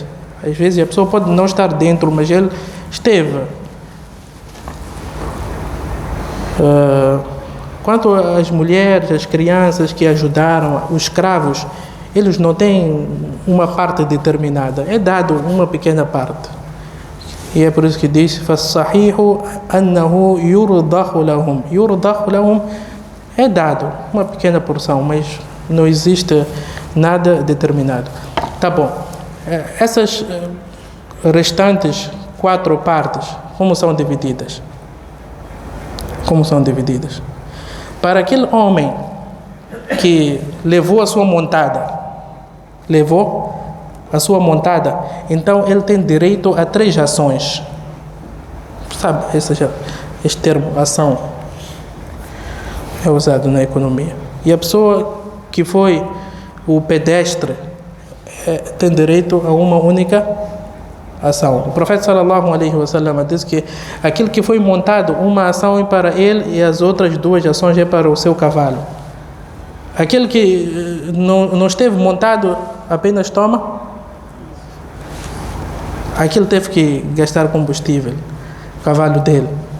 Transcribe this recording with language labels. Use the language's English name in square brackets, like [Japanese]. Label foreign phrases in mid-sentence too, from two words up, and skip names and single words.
[Portuguese] Às vezes a pessoa pode não estar dentro, mas ele esteve. Quanto às mulheres, as crianças que ajudaram, os escravos, eles não têm uma parte determinada, é dado uma pequena parte. E é por isso que diz: [Arabic] "فالصحيح أنه يرضخ لهم." يرضخ لهم [Portuguese] é dado uma pequena porção, mas não existe nada determinado. Tá bom. Essas restantes 4 partes, como são divididas? Como são divididas? Para aquele homem que levou a sua montada, então ele tem direito a 3 ações. Sabe, este termo, ação, é usado na economia. E a pessoa que foi o pedestre tem direito a uma única ação. O profeta [Arabic] صلى الله عليه وسلم [Portuguese] disse que aquilo que foi montado, uma ação é para ele e as outras duas ações é para o seu cavalo. Aquele que não esteve montado apenas toma, aquilo teve que gastar combustível, o cavalo dele.